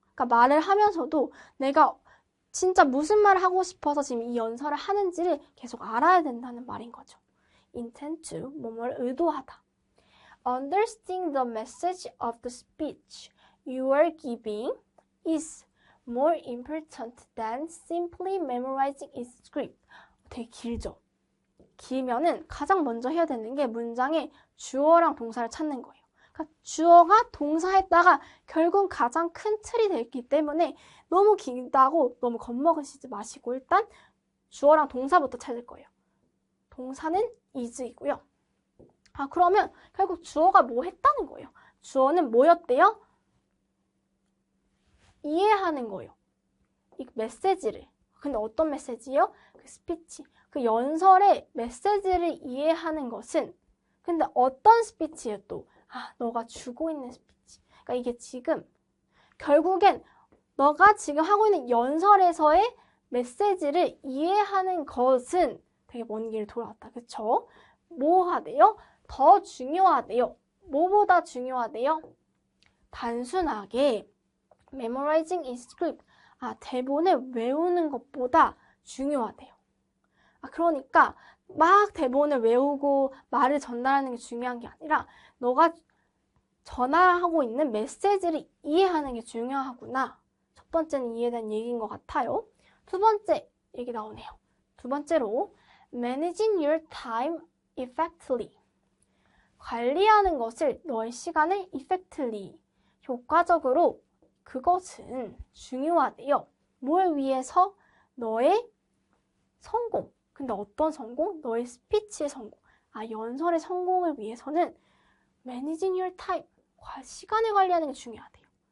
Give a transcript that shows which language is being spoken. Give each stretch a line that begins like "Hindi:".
Korean: 그러니까 말을 하면서도 내가 진짜 무슨 말을 하고 싶어서 지금 이 연설을 하는지를 계속 알아야 된다는 말인 거죠. intend to, 뭐뭐를 의도하다.
English: Understanding the message of the speech you are giving is more important than simply memorizing its script.
Korean: 되게 길죠? 길면은 가장 먼저 해야 되는 게 문장의 주어랑 동사를 찾는 거예요. 그러니까 주어가 동사했다가 결국 가장 큰 틀이 되기 때문에 너무 길다고 너무 겁먹으시지 마시고 일단 주어랑 동사부터 찾을 거예요. 동사는 is이고요. 그러면 결국 주어가 뭐 했다는 거예요. 주어는 뭐였대요? 이해하는 거예요. 이 메시지를. 근데 어떤 메시지요? 그 스피치. 그 연설의 메시지를 이해하는 것은 근데 어떤 스피치예요 또? 너가 주고 있는 스피치. 그러니까 이게 지금 결국엔 너가 지금 하고 있는 연설에서의 메시지를 이해하는 것은 되게 먼 길 돌아왔다. 그쵸? 뭐 하대요? 더 중요하대요. 뭐보다 중요하대요?
English: 단순하게 memorizing is script.
Korean: 대본을 외우는 것보다 중요하대요. 그러니까 막 대본을 외우고 말을 전달하는 게 중요한 게 아니라 너가 전달하고 있는 메시지를 이해하는 게 중요하구나. 첫 번째는 이해에 대한 얘기인 것 같아요. 두 번째 얘기 나오네요.
English: 두 번째로 managing your time effectively.
Korean: 관리하는 것을 너의 시간을 effectively, 효과적으로 그것은 중요하대요. 뭘 위해서? 너의 성공. 근데 어떤 성공? 너의 스피치의 성공. 연설의 성공을 위해서는 managing your time, 시간을 관리하는 게 중요하대요.